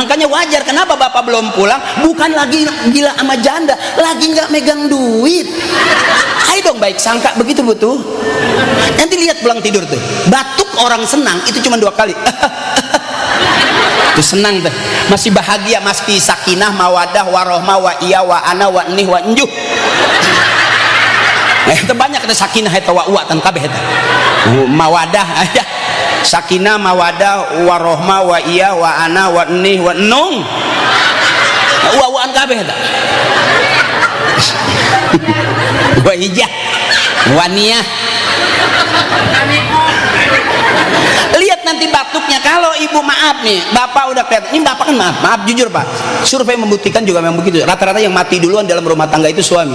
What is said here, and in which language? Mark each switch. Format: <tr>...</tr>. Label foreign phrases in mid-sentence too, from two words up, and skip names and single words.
<id>Makanya wajar kenapa bapak belum pulang, bukan lagi gila sama janda, lagi nggak megang duit. Ayo dong baik sangka begitu butuh. Nanti lihat pulang tidur tuh, batuk orang senang itu cuma 2 kali. Itu senang tuh, masih bahagia, masih sakinah, mawadah, warohmah, wa iya, wa ana, wa nih, wa njuh. Itu banyak ada sakinah itu</id> <su>wa uwa tan kabeh eta.</su> <id>Mawadah aja. Sakinah, mawadah, warohmah, wa iya, wa ana, wa nih, wa nung.</id> <su>Wa-waan kabeh eta. Wa hijah, wa niyah.</su> <id>Lihat nanti batuknya. Kalau ibu maaf nih, bapak udah kelihatan, ini bapak kan maaf jujur pak, survei membuktikan juga memang begitu, rata-rata yang mati duluan dalam rumah tangga itu suami.</id>